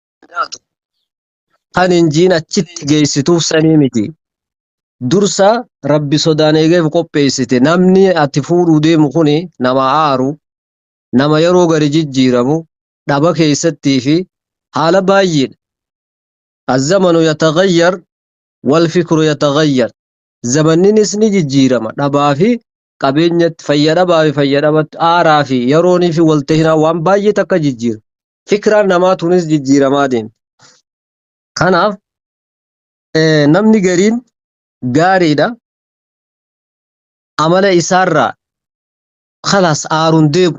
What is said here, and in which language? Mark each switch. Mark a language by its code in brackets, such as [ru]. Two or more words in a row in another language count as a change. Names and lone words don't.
[om] Kan injiin achitti geessituuf sanii miti. Dursa rabbi sodaan eegeef qopheessite. Namni ati fuudhuu deemu kuni nama aaru, nama yeroo gari jijjiiramu dhaba keessattii fi haala baay'eedha. [ar] الزمن يتغير والفكر يتغير. [om] زمننس ni jijjiirama dhabaa fi qabeenyatti fayyadabaa fi fayyadamatti aaraa fi yeroonii fi waltahinaa waan baay'ee takka jijjiira. Fikraan namaa tunis jijjiiramaa deemti. Kanaaf namni gariin gaariidha. Amala isaarraa khalas aaruun deemu.